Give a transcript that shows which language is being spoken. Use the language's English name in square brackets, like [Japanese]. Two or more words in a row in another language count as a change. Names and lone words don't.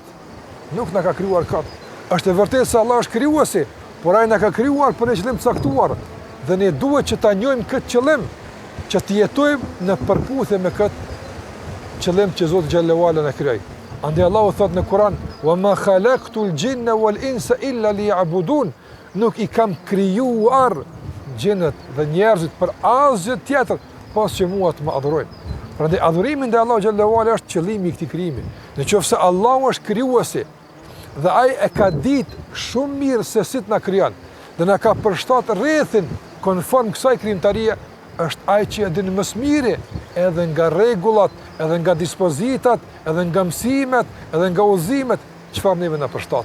[Albanian] Nuk na ka krijuar kot. Është vërtet se Allah është krijuesi, por ai na ka krijuar për një qëllim të caktuar dhe ne duhet që ta njohim këtë qëllim, që të jetojmë në përputhje me këtë qëllim që Zoti [Arabic] جل وعلا [Albanian] na krijoi. Andaj Allahu thot në Kur'an: [Arabic] "وما خلقت الجن والإنس إلا ليعبدون." [Albanian] Nuk i kam krijuar gjinët dhe njerëzit për asgjë tjetër pas që mua të më adhurojnë. Prandaj adhurimi ndaj Allahut [Arabic] جل وعلا [Albanian] është qëllimi i këtij krijimi. Nëse Allahu është krijuesi dhe ai e ka ditë shumë mirë se si të na krijon dhe na ka përshtat rrethin konform kësaj krijimtarie, është ai që e din më së miri edhe nga rregullat, edhe nga dispozitat, edhe nga mësimet, edhe nga udhëzimet, çfarë neve na përshtatet.